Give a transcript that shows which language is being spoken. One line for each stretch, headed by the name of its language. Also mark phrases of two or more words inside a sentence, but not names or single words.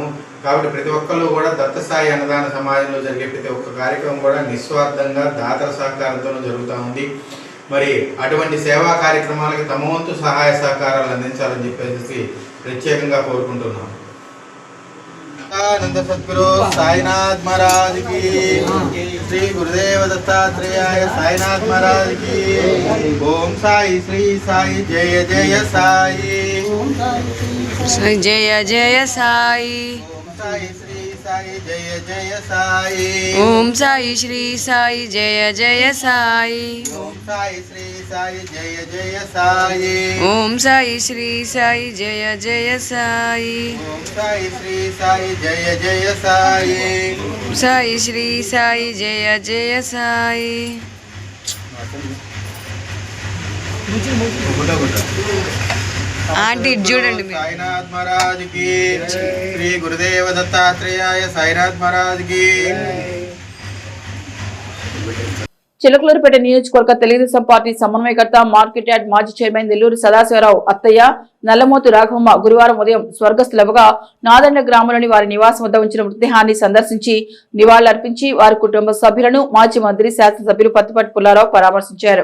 Telugu: కాబట్టి ప్రతి ఒక్కళ్ళు కూడా దత్తసాయి అన్నదాన సమాజంలో జరిగే ప్రతి ఒక్క కార్యక్రమం కూడా నిస్వార్థంగా దాతల సహకారంతోనే జరుగుతూ ఉంది. మరి అటువంటి సేవా కార్యక్రమాలకి తమ వంతు సహాయ సహకారాలు అందించాలని చెప్పేసి ప్రత్యేకంగా కోరుకుంటున్నాము.
Hindi: आनंद सद्गुरु साईनाथ महाराज की, श्री गुरुदेव दत्तात्रेयाय साईनाथ महाराज की। ओम साई श्री साई जय जय साई, जय जय साई। ओम साई श्री साई जय जय साई, ओम साई श्री साई जय जय साई। ओम साई श्री साई जय जय साई, ओम साई श्री साई जय जय साई। ओम साई श्री साई जय जय साई, साई श्री साई जय जय साई।
Telugu: आंटी చూడండి
Hindi: साईनाथ महाराज की, श्री गुरुदेव दत्तात्रेयाय साईनाथ महाराज की।
Telugu: చిలకలూరుపేట నియోజకవర్గ తెలుగుదేశం పార్టీ సమన్వయకర్త మార్కెట్ యార్డ్ మాజీ చైర్మన్ నెల్లూరు సదాశివరావు అత్తయ్య నల్లమోతు రాఘవమ్మ గురువారం ఉదయం స్వర్గస్థులవగా నాదండ్ల గ్రామంలోని వారి నివాసం వద్ద ఉంచిన మృతదేహాన్ని సందర్శించి నివాళులర్పించి వారి కుటుంబ సభ్యులను మాజీ మంత్రి శాసనసభ్యులు పత్తిపాటి పుల్లారావు పరామర్శించారు.